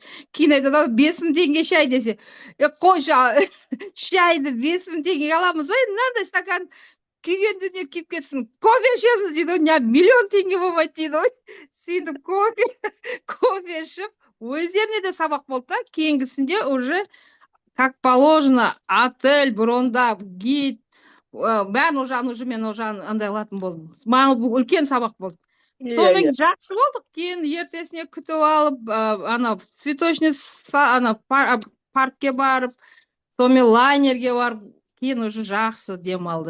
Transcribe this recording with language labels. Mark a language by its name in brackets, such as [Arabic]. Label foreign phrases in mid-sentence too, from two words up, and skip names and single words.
[Kazakh] Кейін айтады 5.000 теңге шай десе, қой шайды 5.000 теңге аламыз ба? Мынандай стакан күйген дүние күйіп кетсін. Кофе ішеміз дейді, не 1 миллион теңге болмайды дейді ғой. Сөйтіп кофе ішіп, өздеріне де сабақ болды да. Кейінгісінде [Russian] уже как положено [Kazakh] отель брондап, гид бәрін мен андай алатын болдым. Маған бұл үлкен сабақ болды. Сонымен жақсы болдық. Кейін ертесіне күтіп алып, ана цветочный паркке барып, сонымен лайнерге барып, кейін уже жақсы демалды.